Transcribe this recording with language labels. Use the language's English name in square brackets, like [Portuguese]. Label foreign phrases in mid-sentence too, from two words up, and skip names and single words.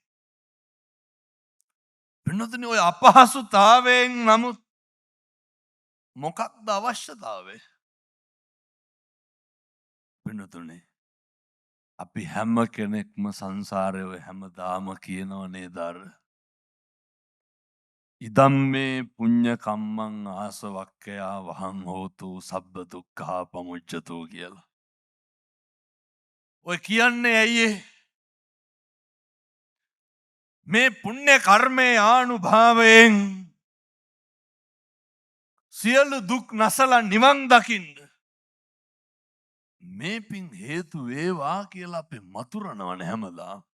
[Sinhala] පින්නතුනි ඔය අපහසුතාවයෙන් නමුත් මොකක්ද අවශ්‍යතාවය පින්නතුනි අපි හැම කෙනෙක්ම සංසාරයේ හැමදාම කියනව නේද අර [Pali] ඉදම් මේ පුඤ්ඤ කම්මං ආසවක්ඛයා වහං හෝතු සබ්බ දුක්ඛා පමුච්ඡතු [Sinhala] කියලා. ඔය කියන්නේ ඇයි මේ පුණ්‍ය කර්මයේ ආනුභාවයෙන් සියලු දුක් නැසලා නිවන් දකින්න මේ පින් හේතු වේවා කියලා අපි මතුරනවනේ හැමදාම.